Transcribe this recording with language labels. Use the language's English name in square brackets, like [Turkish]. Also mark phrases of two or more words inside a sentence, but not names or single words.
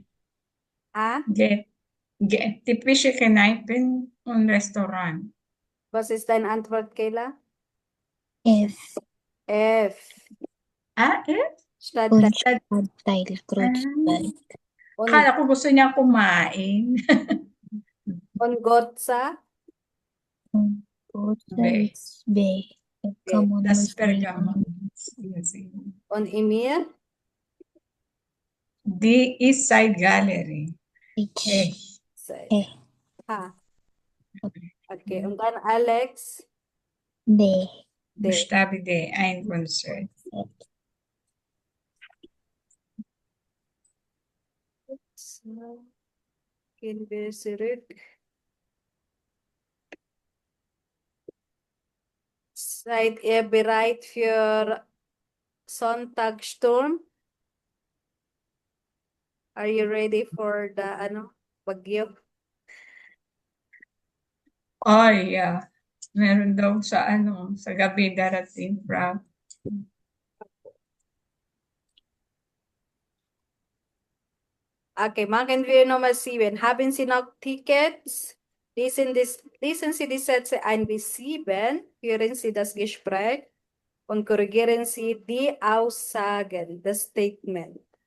[German] Ah, G. G. Typische Kneipen und Restaurant. was ist deine Antwort, Kayla? F. F. Ah, eh? Stadtteil. Und Stadtteil Kreuzberg. Und, [Filipino] Akala ko gusto niya kumain. [German] und Gotza. Und Gotha B. ist B. Pergamon Das ist B. [English] Pergamon. Yes. [German] Und Emir. D. East Side Gallery. H. Eh. E. Ah. Okay, und dann Alex. D. D. Buchstabe D. Ein Konzert. So, gehen wir zurück. Seid ihr bereit für Sonntagssturm? [English] Are you ready for the bagyo? Oh, yeah. [Filipino] Meron daw sa gabi darating from. [German] Okay, machen wir Nummer 7. Haben Sie noch Tickets? Lesen Sie die Sätze 1 bis 7, hören Sie das Gespräch und korrigieren Sie die Aussagen, das Statement.